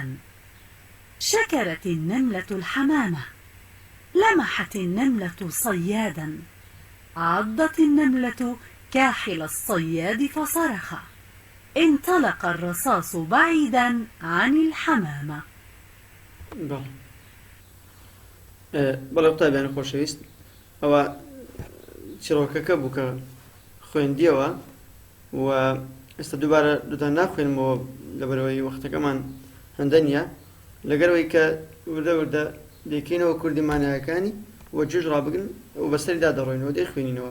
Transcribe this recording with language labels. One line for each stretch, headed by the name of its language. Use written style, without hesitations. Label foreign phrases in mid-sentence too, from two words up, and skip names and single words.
Arabic: شكرت النملة الحمامة، لمحت النملة صيادا، عضت النملة كاحل الصياد فصرخ، انطلق الرصاص بعيدا عن الحمامة.
Central Kurdish: بەڵێ قوتابیانی خۆشەویست، ئەوە چیرۆکەکە بوو کە خوێندیەوە و ئێستا دووبارە دوتان ناخوێنمەوە لەبەرەوەی وەختەکەمان هەندە نییە، لەگەرەوەی کە وردە وردە دەیکەینەوە کوردی مانایەکانی و جێژ ڕابگرن و بەسەریدا دەڕۆینەوە دەیخوێنینەوە.